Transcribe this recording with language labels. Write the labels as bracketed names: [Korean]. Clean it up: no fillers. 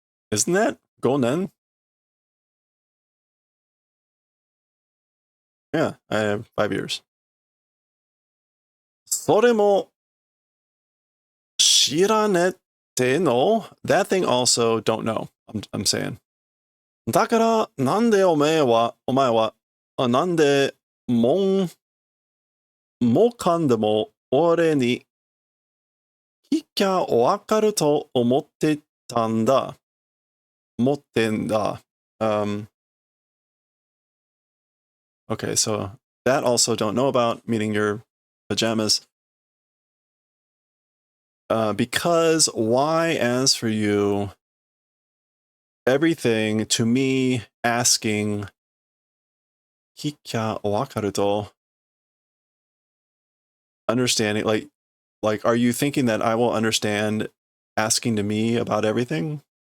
[English] Isn't that gonen? Yeah, I have 5 years. [Japanese] それも知らねっての [English] That thing also don't know. I'm saying. [Japanese] だから、なんでお前は、なんで、もかんでも俺に聞きゃわかると思ってたんだ。持ってんだ。 [English] Okay, so that also don't know about, meaning your pajamas. Because why, as for you, everything to me asking, [Japanese] 聞きゃわかると [English] understanding, like, are you thinking that I will understand asking to me about everything?